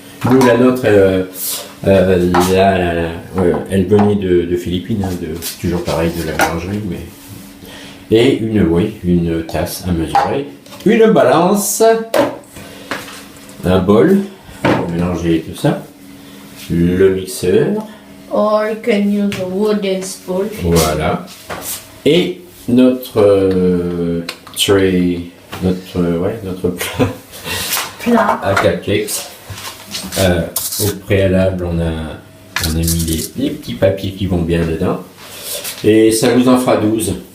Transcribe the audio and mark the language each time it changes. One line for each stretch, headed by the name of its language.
French: Nous, la nôtre, elle venait de Philippines, hein, toujours pareil de la boulangerie, mais... Et une tasse à mesurer, une balance, un bol pour mélanger tout ça, le mixeur,
English: Or you can use a wooden spoon.
French: voilà, et notre tray, notre plat à cupcakes. Au préalable, on a mis les petits papiers qui vont bien dedans, et ça nous en fera 12.